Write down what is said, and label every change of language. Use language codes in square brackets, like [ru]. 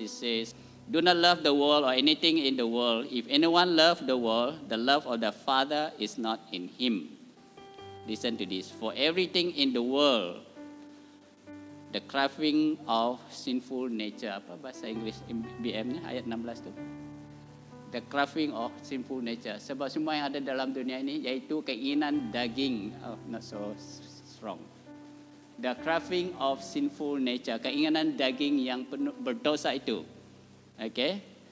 [en] It says, do not love the world or anything in the world. If anyone loves the world, the love of the Father is not in him. Listen to this. For everything in the world, the craving of sinful nature. [ms] Apa bahasa Inggris BM-nya ayat 16 tu? [en] The craving of sinful nature. [ms] Sebab semua yang ada dalam dunia ini yaitu keinginan daging. [en] Oh, not so strong. The craving of sinful nature. [ms] Keinginan daging yang penuh berdosa itu. [en] Okay.